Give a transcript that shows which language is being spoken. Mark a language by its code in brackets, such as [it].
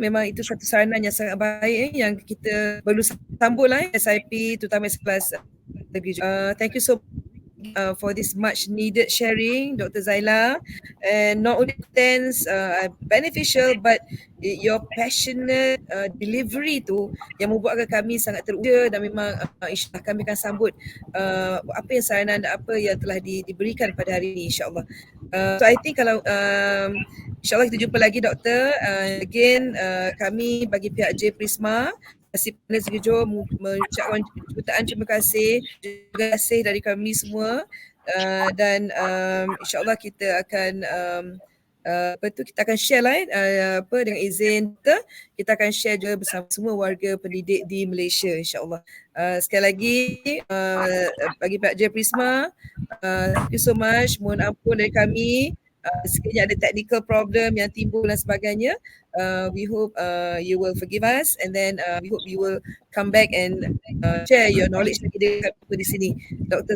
[ms] Memang itu satu saranan yang sangat baik yang kita perlu sambunglah SIP terutama kelas. [en] Thank you so for this much needed sharing, Dr. [ms] Zaila, [en] and not only contents beneficial, but your passionate delivery [ms] tu yang membuatkan kami sangat teruja, dan memang insyaAllah kami akan sambut apa yang saranan dan apa yang telah diberikan pada hari ini, insyaAllah. [en] So I think [ms] kalau insyaAllah kita jumpa lagi, Doktor. Again, kami bagi pihak J Prisma masih panel Segijo mengucapkan jutaan terima kasih, terima kasih dari kami semua, dan insyaAllah kita akan kita akan share lah dengan izin kita akan share juga bersama semua warga pendidik di Malaysia, insyaAllah. Sekali lagi bagi pihak J Prisma, [en] thank you so much. [ms] Mohon ampun dari kami sekiranya ada technical problem yang timbul dan sebagainya. [en] We hope you will forgive us, and then we hope you will come back and share your knowledge [ms] lagi dekat di sini, [en] Dr.